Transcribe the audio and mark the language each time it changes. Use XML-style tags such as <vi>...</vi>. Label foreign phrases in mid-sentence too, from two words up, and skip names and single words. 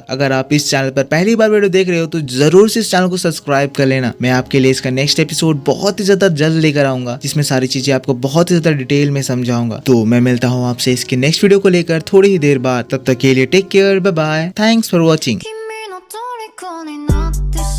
<hi>अगर आप इस चैनल पर पहली बार वीडियो देख रहे हो तो जरूर से इस चैनल को सब्सक्राइब कर लेना। मैं आपके लिए इसका</hi> <en>next episode</en> <hi>बहुत ही ज्यादा जल्द लेकर आऊंगा, जिसमें सारी चीजें आपको बहुत ही ज्यादा डिटेल में समझाऊंगा। तो मैं मिलता हूँ आपसे इसके</hi> <en>next video</en> <hi>को लेकर थोड़ी ही देर बाद। तब तक के लिए</hi> <en>take care, bye bye, thanks for watching.</en> <ja>君の虜になって</ja>